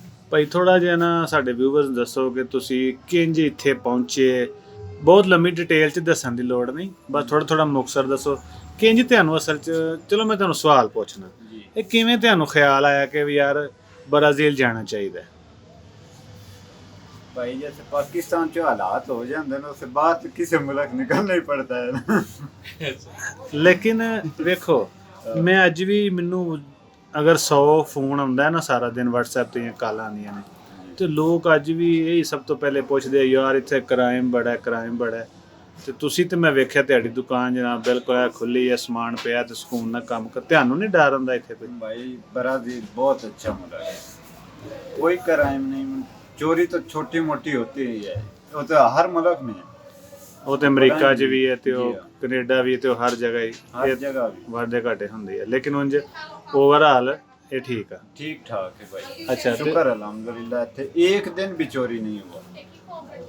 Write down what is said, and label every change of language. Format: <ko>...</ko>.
<pa>ਭਾਈ, ਥੋੜਾ ਜਿਹਾ ਨਾ ਸਾਡੇ ਵਿਊਵਰਸ ਦੱਸੋ ਕਿ ਤੁਸੀਂ ਕਿੰਜ ਇੱਥੇ ਪਹੁੰਚੇ। ਬਹੁਤ ਲੰਮੀ ਡਿਟੇਲ 'ਚ ਦੱਸਣ ਦੀ ਲੋੜ ਨਹੀਂ, ਬਸ ਥੋੜਾ ਮੁਖਤਸਰ ਦੱਸੋ ਕਿੰਜ ਤੁਹਾਨੂੰ ਅਸਲ 'ਚ। ਚਲੋ ਮੈਂ ਤੁਹਾਨੂੰ ਸਵਾਲ ਪੁੱਛਣਾ, ਜੀ ਇਹ ਕਿਵੇਂ ਤੁਹਾਨੂੰ ਖਿਆਲ ਆਇਆ ਕਿ ਵੀ ਯਾਰ ਬ੍ਰਾਜ਼ੀਲ ਜਾਣਾ ਚਾਹੀਦਾ?</pa> <hi>भाई जैसे पाकिस्तान जो हालात हो जाते हैं उसके बाद किसी मुल्क निकलना ही पड़ता है ना।</hi> <pa>ਲੇਕਿਨ ਵੇਖੋ, ਮੈਂ ਅੱਜ ਵੀ ਮੈਨੂੰ ਅਗਰ 100 ਫੋਨ ਆਉਂਦਾ ਨਾ ਸਾਰਾ ਦਿਨ WhatsApp ਤੇ ਕਾਲਾਂ ਆਉਂਦੀਆਂ ਨੇ, ਤੇ ਲੋਕ ਅੱਜ ਵੀ ਇਹੀ ਸਭ ਤੋਂ ਪਹਿਲੇ ਪੁੱਛਦੇ ਯਾਰ ਇੱਥੇ ਕ੍ਰਾਈਮ ਬੜਾ ਹੈ, ਕ੍ਰਾਈਮ ਬੜਾ ਹੈ। ਤੇ ਤੁਸੀਂ ਤੇ ਮੈਂ ਵੇਖਿਆ ਤੁਹਾਡੀ ਦੁਕਾਨ ਜਨਾਬ ਬਿਲਕੁਲ ਐ ਖੁੱਲੀ ਐ, ਸਮਾਨ ਪਿਆ ਤੇ ਸਕੂਨ ਨਾਲ ਕੰਮ ਕਰ। ਤੁਹਾਨੂੰ ਨਹੀਂ ਡਰ ਹੁੰਦਾ ਇੱਥੇ ਕੋਈ?</pa> <hi>भाई ब्राजील बहुत अच्छा मुल्क है, कोई क्राइम नहीं, चोरी तो छोटी मोटी होती ही है, वो तो हर मुल्क में है,</hi> <pa>ਉਹ ਤੇ ਅਮਰੀਕਾ 'ਚ ਵੀ ਹੈ ਤੇ ਉਹ ਜੀ ਹਾਂ। ਕੈਨੇਡਾ ਵੀ ਤੇ ਉਹ ਹਰ ਜਗ੍ਹਾ ਹੀ</pa> <hi>हर</hi> <pa>ਇਹ</pa> <hi>जगह भी</hi> <pa>ਵਾਧੇ ਘਾਟੇ ਹੁੰਦੇ ਆ, ਲੇਕਿਨ ਉਂਝ ਓਵਰਆਲ ਇਹ ਠੀਕ ਆ।</pa> <hi>ठीक ठाक है भाई, अच्छा, तो- शुक्र अल्हम्दुलिल्लाह, थे एक दिन भी चोरी नहीं हुआ।</hi>